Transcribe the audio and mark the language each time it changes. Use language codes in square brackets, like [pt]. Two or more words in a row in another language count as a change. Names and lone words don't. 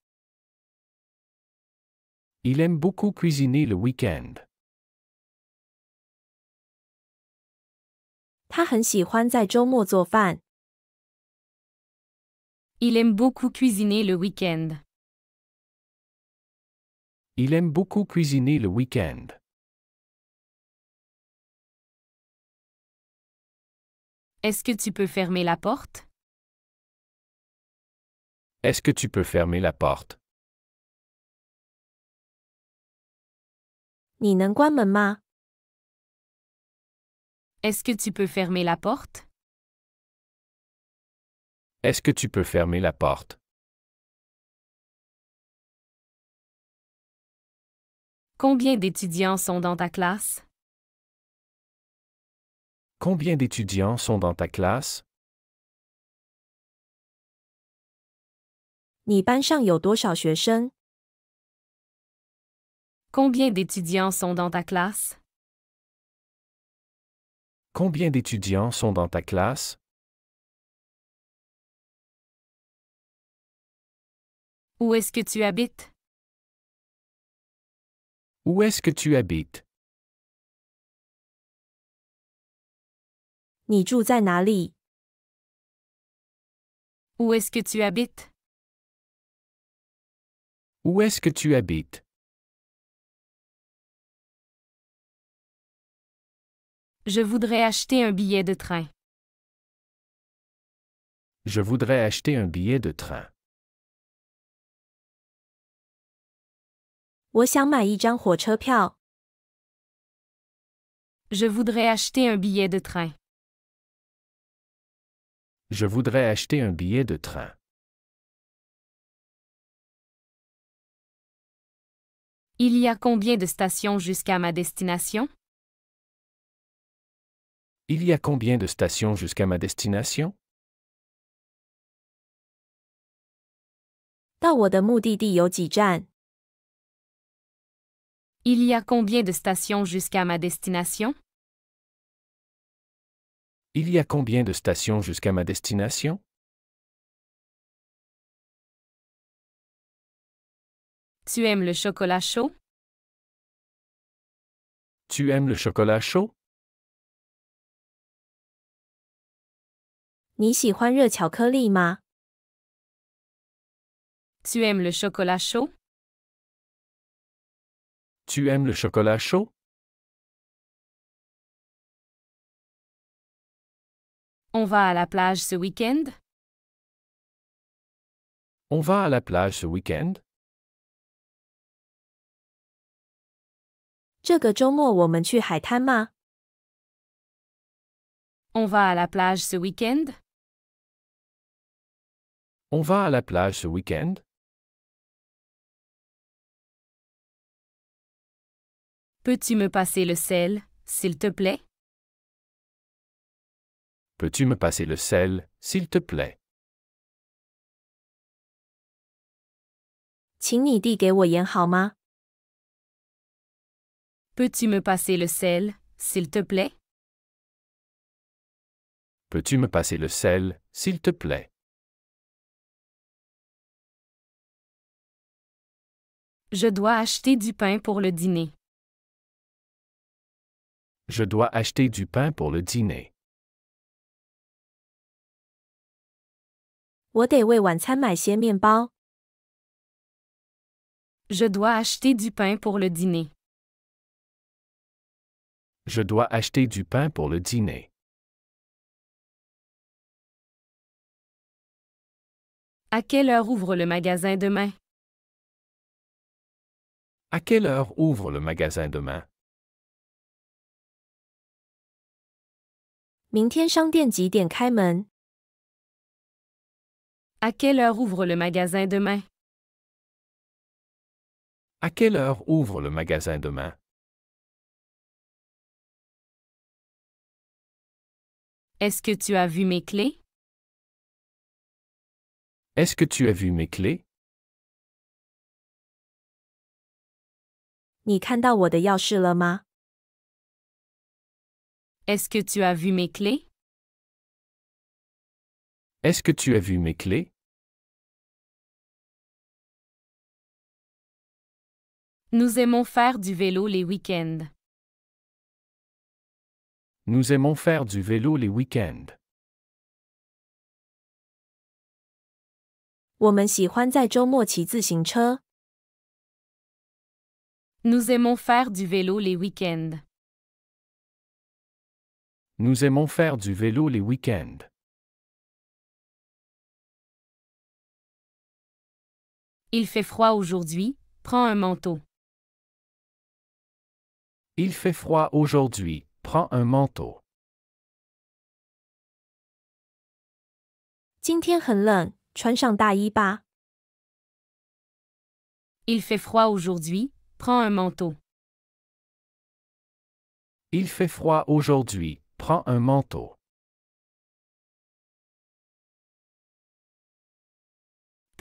[fr] Il aime beaucoup cuisiner le week-end. [zh] 他很喜欢在周末做饭。 [fr] Il aime beaucoup cuisiner le week-end. Il aime beaucoup cuisiner le week-end. Est-ce que tu peux fermer la porte? Est-ce que tu peux fermer la porte? [zh] 你能关门吗？ [fr] Est-ce que tu peux fermer la porte? Est-ce que tu peux fermer la porte? Combien d'étudiants sont dans ta classe? Combien d'étudiants sont dans ta classe? [zh] 你班上有多少学生？ [fr] Combien d'étudiants sont dans ta classe? Combien d'étudiants sont dans ta classe? Où est-ce que tu habites? Où est-ce que tu habites? [zh] 你住在哪里？ [fr] Où est-ce que tu habites? Où est-ce que tu habites? Je voudrais acheter un billet de train. Je voudrais acheter un billet de train. [zh] 我想买一张火车票。 [fr] Je voudrais acheter un billet de train. Je voudrais acheter un billet de train. Il y a combien de stations jusqu'à ma destination? Il y a combien de stations jusqu'à ma destination? [zh] 到我的目的地有几站？ [fr] Il y a combien de stations jusqu'à ma destination? Il y a combien de stations jusqu'à ma destination? Tu aimes le chocolat chaud? Tu aimes le chocolat chaud? [zh] 你喜欢热巧克力吗？ [fr] Tu aimes le chocolat chaud? Tu aimes le chocolat chaud? On va à la plage ce week-end? On va à la plage ce week-end? [zh] 这个周末我们去海滩吗？ [fr] On va à la plage ce week-end? On va à la plage ce week-end? Peux-tu me passer le sel, s'il te plaît? Peux-tu me passer le sel, s'il te plaît? [zh] 请你递给我盐好吗？ [fr] Peux-tu me passer le sel, s'il te plaît? Peux-tu me passer le sel, s'il te plaît? Je dois acheter du pain pour le dîner. Je dois acheter du pain pour le dîner. [zh] 我得为晚餐买些面包。 [fr] Je dois acheter du pain pour le dîner. Je dois acheter du pain pour le dîner. À quelle heure ouvre le magasin demain? À quelle heure ouvre le magasin demain? [zh] 明天商店几点开门？ [fr] À quelle heure ouvre le magasin demain? À quelle heure ouvre le magasin demain? Est-ce que tu as vu mes clés? Est-ce que tu as vu mes clés? [zh] 你看到我的钥匙了吗？ [fr] Est-ce que tu as vu mes clés? Est-ce que tu as vu mes clés? Nous aimons faire du vélo les week-ends. Nous aimons faire du vélo les week-ends. [zh] 我们喜欢在周末骑自行车。 [fr] Nous aimons faire du vélo les week-ends. Nous aimons faire du vélo les week-ends. Il fait froid aujourd'hui, prends un manteau. Il fait froid aujourd'hui, prends un manteau. [zh] 今天很冷，穿上大衣吧。 [fr] Il fait froid aujourd'hui, prends un manteau. Il fait froid aujourd'hui, prends un manteau.